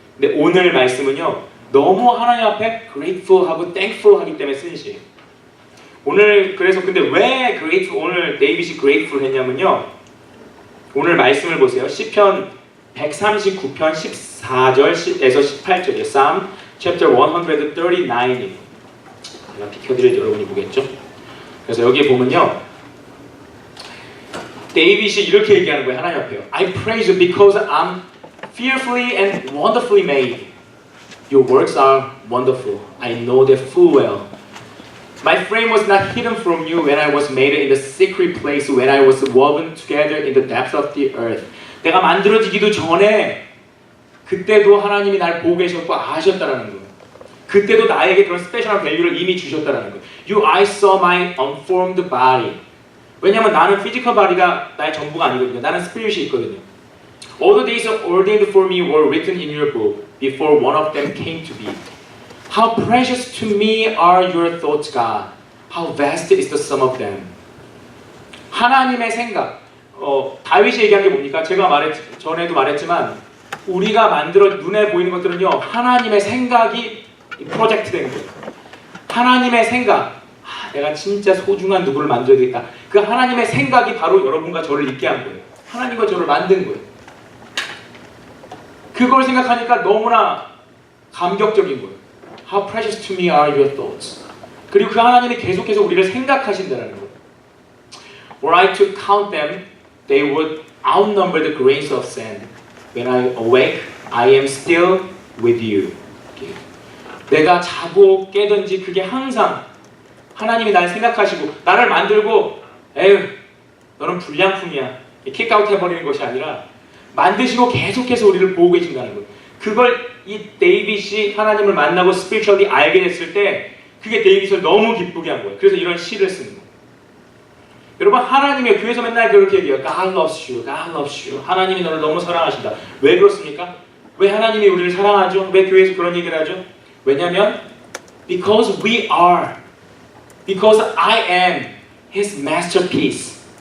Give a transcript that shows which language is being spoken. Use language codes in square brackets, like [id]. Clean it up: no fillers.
[ko] 근데 오늘 말씀은요, 너무 하나님 앞에 grateful하고 thankful하기 때문에 쓴 시예요. 오늘 그래서 근데 왜 grateful, 오늘 데이빗이 grateful 했냐면요, 오늘 말씀을 보세요. 시편 139편 14절에서 18절이에요. [en] Psalm chapter 139입니다. [ko] 제가 비켜드릴 때 여러분이 보겠죠? 그래서 여기에 보면요, 데이빗이 이렇게 얘기하는 거예요. 하나님 앞에요. [en] I praise you because I'm fearfully and wonderfully made. Your works are wonderful. I know that full well. My frame was not hidden from you when I was made in the secret place, when I was woven together in the depths of the earth. [ko] 내가 만들어지기도 전에 그때도 하나님이 날 보고 계셨고 아셨다라는 거예요. 그때도 나에게 그런 스페셜한 밸류를 이미 주셨다라는 거예요. [en] You eyes saw my unformed body. [ko] 왜냐하면 나는 피지컬 바디가 나의 전부가 아니거든요. 나는 스피릿이 있거든요. [en] All the days ordained for me were written in your book before one of them came to be. How precious to me are your thoughts, God. How vast is the sum of them. [ko] 하나님의 생각. 다윗이 얘기한 게 뭡니까? 제가 전에도 말했지만 우리가 만들어 눈에 보이는 것들은요, 하나님의 생각이 프로젝트 된 거예요. 하나님의 생각. 내가 진짜 소중한 누구를 만들어야 되겠다. 그 하나님의 생각이 바로 여러분과 저를 있게 한 거예요. 하나님과 저를 만든 거예요. 그걸 생각하니까 너무나 감격적인 거예요. [en] How precious to me are your thoughts. [ko] 그리고 그 하나님이 계속해서 우리를 생각하신다는 거예요. [en] Were I to count them, they would outnumber the grains of sand. When I awake, I am still with you. [ko] 내가 자고 깨든지 그게 항상 하나님이 날 생각하시고 나를 만들고 에휴 너는 불량품이야 킥아웃 해버리는 것이 아니라 만드시고 계속해서 우리를 보고 계신다는 거예요. 그걸 이 데이빗이 하나님을 만나고 스피리추얼리 알게 됐을 때 그게 데이빗을 너무 기쁘게 한 거예요. 그래서 이런 시를 쓰는 거예요. 여러분, 하나님이 교회에서 맨날 그렇게 얘기해요. [en] God loves you, God loves you. [ko] 하나님이 너를 너무 사랑하신다. 왜 그렇습니까? 왜 하나님이 우리를 사랑하죠? 왜 교회에서 그런 얘기를 하죠? 왜냐하면 [en] because we are, because I am His masterpiece.